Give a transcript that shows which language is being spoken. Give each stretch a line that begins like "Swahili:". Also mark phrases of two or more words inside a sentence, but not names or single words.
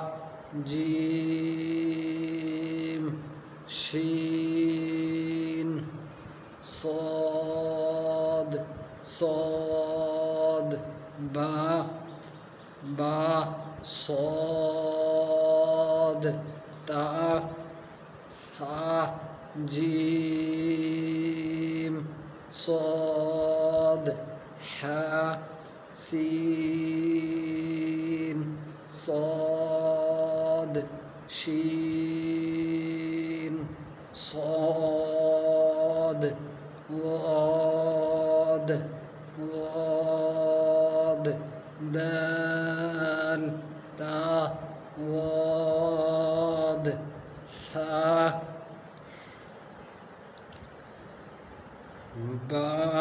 Arabic: جیم شین صاد صاد با با صاد تا ثا جیم صاد حا سین صاد شین صاد ضاد ضاد دال تا ضاد ثا با